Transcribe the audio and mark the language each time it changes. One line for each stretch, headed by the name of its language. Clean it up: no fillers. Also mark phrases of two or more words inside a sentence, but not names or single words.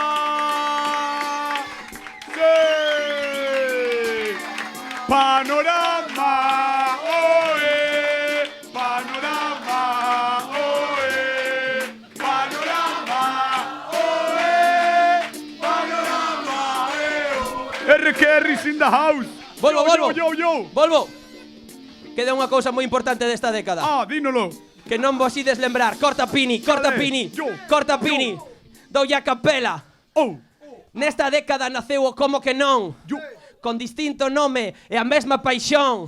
Galician: Sí. Panorama. Oe.
English: Panorama. RQR in the house.
Galician: Volvo. Queda unha cousa moi importante desta década. Dínolo. Que non vos ides lembrar. Corta Pini. Doulle a capela. Nesta década naceu o Como que non. Con distinto nome e a mesma paixón.